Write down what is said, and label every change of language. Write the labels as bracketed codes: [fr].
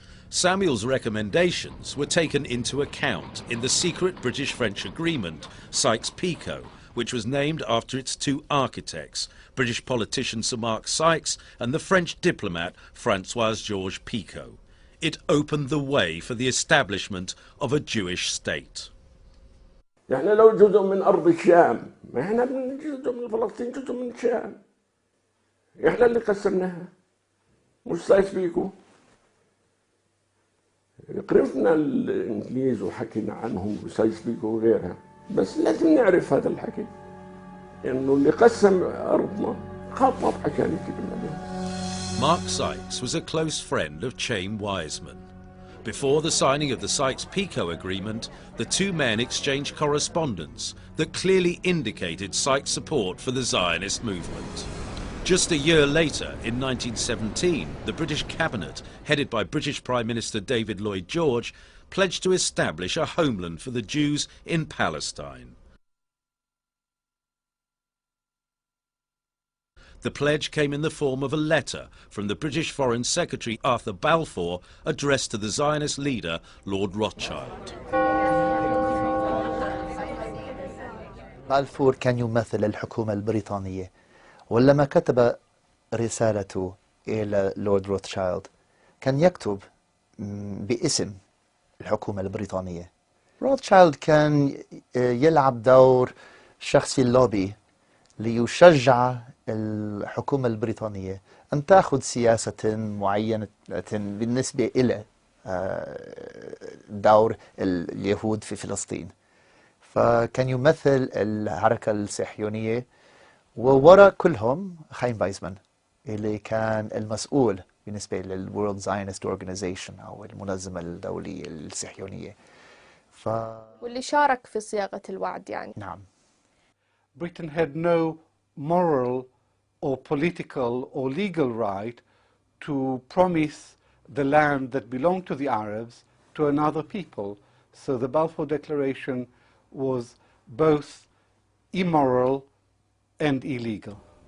[en] Samuel's recommendations were taken into account in the secret British-French agreement, Sykes-Picot, which was named after its two architects, British politician Sir Mark Sykes and the French diplomat François-Georges Picot. It opened the way for the establishment of a Jewish state. [ar] احنا لو جزء من أرض الشام، ما احنا جزء من فلسطين، جزء من الشام. احنا اللي قسمناها، مش سايكس-بيكو. قرفنا الإنجليز وحكينا عنهم وسايكس-بيكو وغيرها. بس لازم نعرف هذا الحكي انه اللي قسم ارضنا خطط عشان يجيب لنا. [en] Mark Sykes was a close friend of Chaim Weizmann. Before the signing of the Sykes-Picot agreement, the two men exchanged correspondence that clearly indicated Sykes' support for the Zionist movement. Just a year later, in 1917, the British cabinet, headed by British Prime Minister David Lloyd George, pledged to establish a homeland for the Jews in Palestine. The pledge came in the form of a letter from the British Foreign Secretary Arthur Balfour addressed to the Zionist leader Lord Rothschild. [ar] بالفور كان يمثل الحكومة البريطانية ولما كتب رسالته إلى لورد روثشايلد كان يكتب باسم الحكومة البريطانية. روثشايلد كان يلعب دور شخصي اللوبي ليشجع الحكومة البريطانية أن تأخذ سياسة معينة بالنسبة إلى دور اليهود في فلسطين. فكان يمثل الحركة الصهيونية ووراء كلهم خايم وايزمان اللي كان المسؤول بالنسبة للورلد زاينست اورجانيزيشن أو المنظمة الدولية الصهيونية. واللي شارك في صياغة الوعد يعني. نعم. [en] Britain had no moral or political or legal right to promise the land that belonged to the Arabs to another people. So the Balfour Declaration was both immoral and illegal.